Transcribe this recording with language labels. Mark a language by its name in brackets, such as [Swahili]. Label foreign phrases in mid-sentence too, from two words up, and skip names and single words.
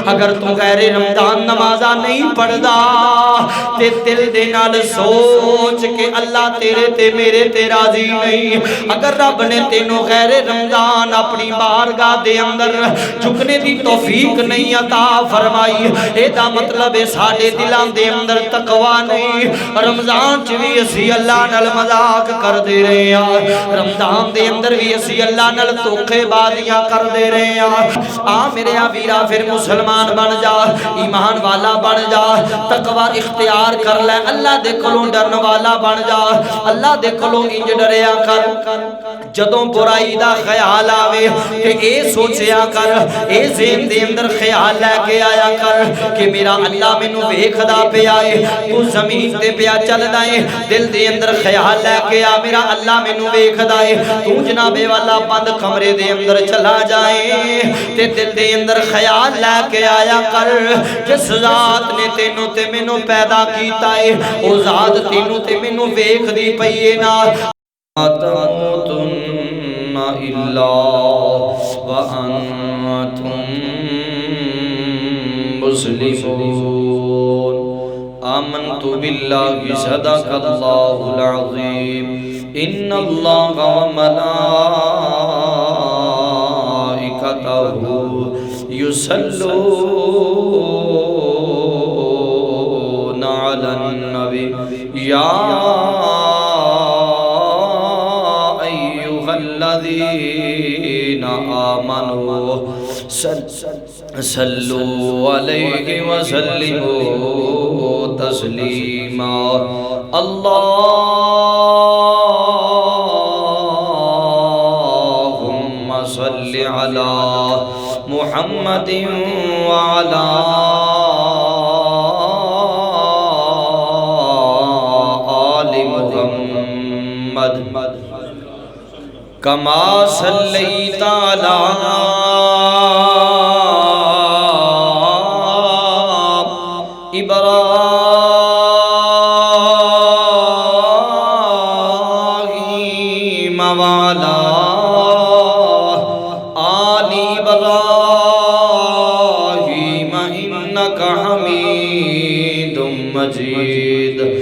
[Punjabi] اگر تو غیر رمضان نمازہ نہیں پڑھدا تے دل دے نال سوچ کہ اللہ تیرے تے میرے تے راضی نہیں. اگر رب نے تینوں غیر رمضان اپنی بارگاہ دے اندر جھکنے دی توفیق نہیں عطا فرمائی، اے دا مطلب ہے ساڈے دلاں دے اندر تقوی نہیں. رمضان چ بھی اسی اللہ نال مذاق کر دے رہے ہیں، رمضان دے اندر بھی اسی اللہ نال دھوکے بازیاں کر دے رہے ہیں. آ میرے ویرا پھر مسلمان بن جا، ایمان والا بن جا، تقوی اختیار کر لے، اللہ دے کولوں ڈرن والا بن جا. اللہ دے کولوں انج ڈریا کر جدوں برائی دا خیال آوے کہ اے سوچیا کر، اے ذہن دے اندر خیال لے کے آیا کر کہ میرا اللہ مینوں ویکھدا پیا اے، تو زمین تے پیا چلدا اے. دل دے اندر خیال لے کے آ میرا اللہ مینوں ویکھدا اے. تو جناب والا بند کمرے دے اندر چلا جائے تے دل دے اندر خیال لے کے آیا کر جس ذات نے تینوں تے مینوں پیدا کیتا اے او ذات تینوں تے مینوں ویکھدی پئی اے نا. [Arabic] تموتن الا وانتم مسلمون. آمنت باللہ صدق اللہ العظیم. ان اللہ وملائکتہ یصلون علی النبی یا ایہا الذین آمنوا صلوا علیہ وسلموا تسلیما. اللہم صل علی محمد وعلی آل محمد کما صلیت علی ابراہیم وعلی آل ابراہیم انک حمید مجید.